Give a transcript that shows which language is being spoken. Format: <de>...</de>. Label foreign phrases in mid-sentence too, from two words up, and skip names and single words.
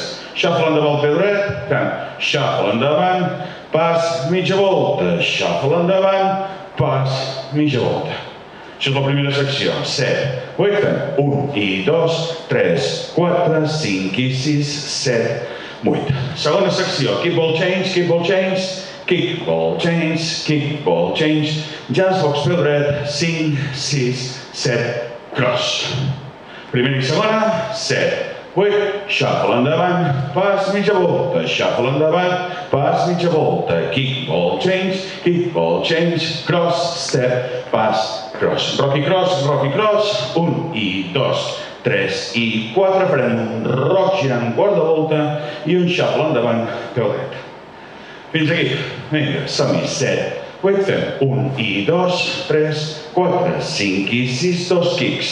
<ca>Shuffle endavant el peu dret, fem shuffle endavant, pas, mitja volta, shuffle endavant, pas, mitja volta. Això és la primera secció. 7, 8, fem 1 i 2, 3, 4, 5 i 6, 7, 8. Segona secció,</ca> <en>kick ball change, kick ball change, kick ball change, kick ball change, jazz box</en> <ca>peu dret,</ca> <en>5, 6, 7, cross.</en> <ca>Primera i segona, 7, 8, shuffle endavant, pas, mitja volta, shuffle endavant, pas, mitja volta,</ca> <en>kick ball change, cross, step, pas, cross. Rocky cross,</en> <ca>1 i 2, 3 i 4, farem un rock girant quart de volta i un shuffle endavant, peu dret. Fins aquí. Vinga, som-hi. 7, 8, fem 1 i 2, 3, 4, 5 i 6, 2 kicks.</ca>